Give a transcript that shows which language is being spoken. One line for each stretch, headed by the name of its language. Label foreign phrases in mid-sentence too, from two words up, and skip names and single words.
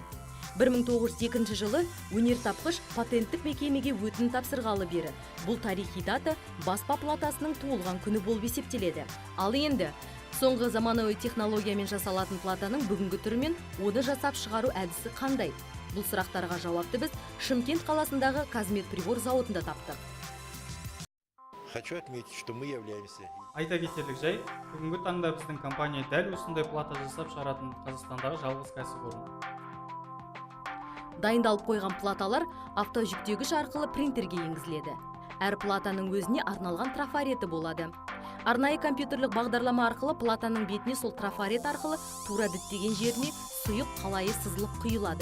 Kazakh: 1902 жылы өнертапқыш патенттік мекемеге өтінім тапсырғалы бері бұл тарихи дата баспа платасының туылған күні болып есептеледі. Ал енді соңғы заманауи технологиямен жасалатын платаның бүгінгі түрімен оны жасап шығару әдісі қандай? Бұл сұрақтарға жауапты біз Шымкент қаласындағы Казмет прибор зауытында таптық.
Russian: Хочу отметить, что мы являемся.
Kazakh: Айта кетерлік жай, бүгінгі таңда біздің компания дәл осындай плата жасап шығаратын Қазақстандағы жалғыз кәсіпорын. Дайындалып қойған платалар автожүктегіш арқылы принтерге енгізіледі. Әр платаның өзіне арналған трафареті болады. Арнайы компьютерлік бағдарлама арқылы платаның бетіне сол трафарет арқылы тура діттеген жеріне сұйық қалайы сызылып құйылады.